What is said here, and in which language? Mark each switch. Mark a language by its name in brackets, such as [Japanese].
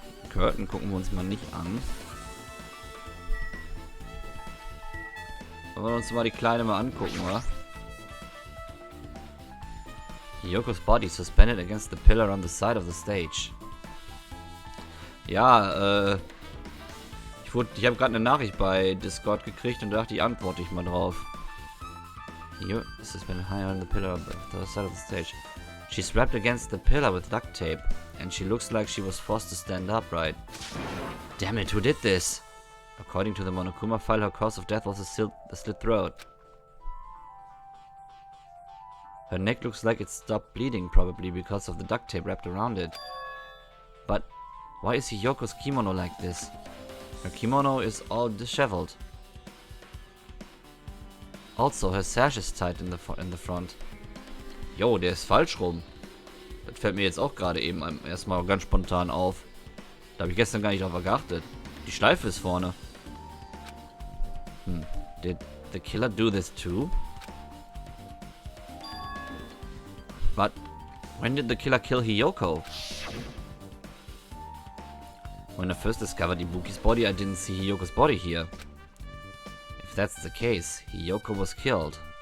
[German] Curtain gucken wir uns mal nicht an. Wollen wir uns mal die Kleine mal angucken, oder? [English] Hiyoko's body suspended against the pillar on the side of the stage. [German] Ja, ich habe gerade eine Nachricht bei Discord gekriegt und dachte, ich antworte ich mal drauf. [English] Here, suspended high on the pillar on the side of the stage. She's wrapped against the pillar with duct tape, and she looks like she was forced to stand upright. Damn it, who did this? According to the Monokuma file, her cause of death was a slit throat. Her neck looks like it stopped bleeding, probably because of the duct tape wrapped around it. But why is Hiyoko's kimono like this? Her kimono is all disheveled. Also, her sash is tight in the front. [German] Jo, der ist falsch rum. Das fällt mir jetzt auch gerade eben erstmal ganz spontan auf. Da habe ich gestern gar nicht drauf geachtet. Die Schleife ist vorne. [English] Did the killer do this too? But when did the killer kill Hiyoko? When I first discovered Ibuki's body, I didn't see Hiyoko's body here. If that's the case, Hiyoko was killed.